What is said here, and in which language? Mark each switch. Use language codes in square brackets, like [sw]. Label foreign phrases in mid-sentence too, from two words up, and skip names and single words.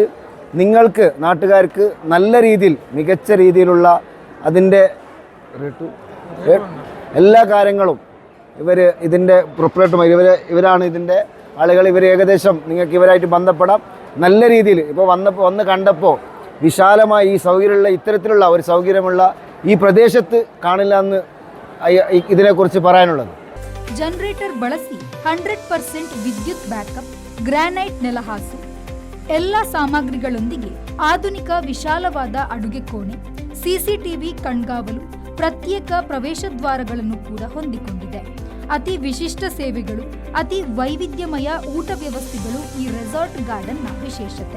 [ml] നിങ്ങൾക്ക് നാട്ടുകാർക്ക് നല്ല രീതിയിൽ മികച്ച രീതിയിലുള്ള അതിൻ്റെ എല്ലാ കാര്യങ്ങളും ഇതിൻ്റെ പ്രൊപ്പറേറ്റർമാർ ഇവരാണ് ഇതിൻ്റെ ആളുകൾ. ഏകദേശം നിങ്ങൾക്ക് ഇവരായിട്ട് ബന്ധപ്പെടാം. നല്ല രീതിയിൽ ഇപ്പോൾ വന്ന് കണ്ടപ്പോൾ വിശാലമായ ഈ സൗകര്യമുള്ള ഇത്തരത്തിലുള്ള ഒരു സൗകര്യമുള്ള ഈ പ്രദേശത്ത് കാണില്ല എന്ന് ഇതിനെക്കുറിച്ച് പറയാനുള്ളത്. [kn] ಜನರೇಟರ್ ಬಳಸಿ 100% ವಿದ್ಯುತ್ ಬ್ಯಾಕಪ್, ಗ್ರಾನೈಟ್ ನೆಲಹಾಸು, ಎಲ್ಲ ಸಾಮಗ್ರಿಗಳೊಂದಿಗೆ ಆಧುನಿಕ ವಿಶಾಲವಾದ ಅಡುಗೆ ಕೋಣೆ, ಸಿಸಿಟಿವಿ ಕಣ್ಗಾವಲು, ಪ್ರತ್ಯೇಕ ಪ್ರವೇಶ ದ್ವಾರಗಳನ್ನು ಕೂಡ ಹೊಂದಿಕೊಂಡಿದೆ. ಅತಿ ವಿಶಿಷ್ಟ ಸೇವೆಗಳು, ಅತಿ ವೈವಿಧ್ಯಮಯ ಊಟ ವ್ಯವಸ್ಥೆಗಳು ಈ ರೆಸಾರ್ಟ್ ಗಾರ್ಡನ್ನ ವಿಶೇಷತೆ.